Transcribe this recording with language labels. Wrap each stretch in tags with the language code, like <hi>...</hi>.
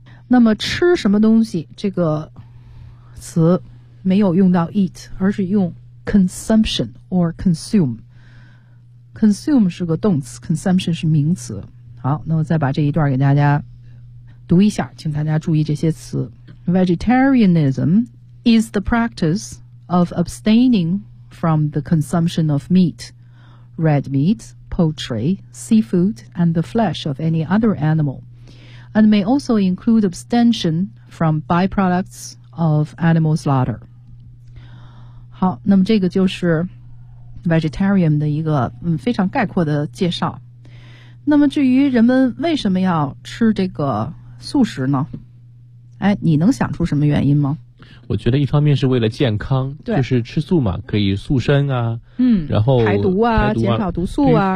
<zh>那么吃什么东西这个词没有用到 eat， 而是用 consumption or consume， consume 是个动词， consumption 是名词。好，那我再把这一段给大家读一下，请大家注意这些词。</zh> <en>Vegetarianism is the practice of abstaining from the consumption of meat, red meat, poultry, seafood, and the flesh of any other animalAnd may also include abstention from byproducts of animal slaughter.</en> <zh>好，那么这个就是 vegetarian 的一个非常概括的介绍。那么至于人们为什么要吃这个素食呢？哎，你能想出什么原因吗？我觉得一方面是为了健康，对，就是吃素嘛，可以塑身啊，嗯，然后排毒啊，减少毒素啊。</zh>